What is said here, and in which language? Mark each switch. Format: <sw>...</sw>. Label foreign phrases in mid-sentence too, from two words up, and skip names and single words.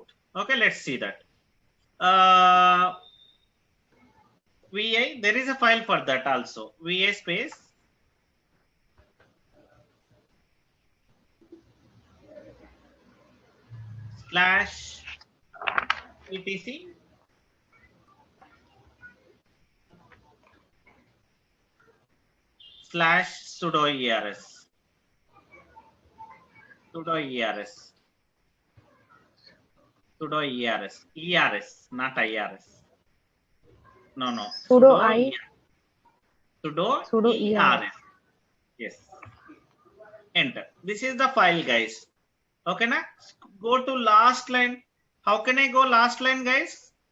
<en>Okay, let's see that. VA, there is a file for that also. VA space /etc /sudo ers. Sudo ers. Sudo ers. ERS, not IRS. No. Sudo I. Sudo ERS. Yes. Enter. This is the file, guys. Okay, na? Go to last line. How can I go last line, guys?</en>